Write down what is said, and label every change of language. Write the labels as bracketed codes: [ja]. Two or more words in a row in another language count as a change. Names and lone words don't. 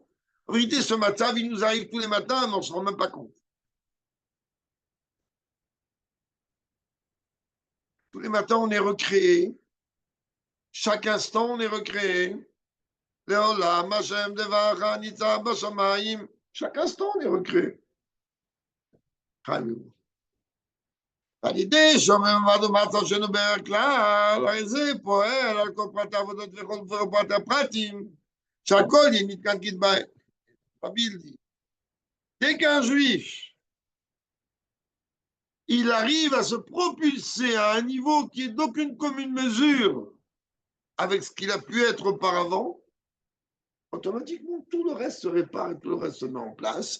[fr] En vérité, ce matin, il nous arrive tous les matins, mais on ne se rend même pas compte. Tous les matins, on est recréé. Chaque instant, on est recréé. Chaque instant, on est recréé. [he] על ידי שומר ומצב שלנו בכלל, הרי זה פועל על כל פרט העבודות וכל פרט הפרטים, שהכל יהיה מתקן כדבעי. [fr] Rabbi, dès qu'un juif, il arrive à se propulser à un niveau qui est d'aucune commune mesure avec ce qu'il a pu être auparavant, automatiquement tout le reste se répare et tout le reste se met en place.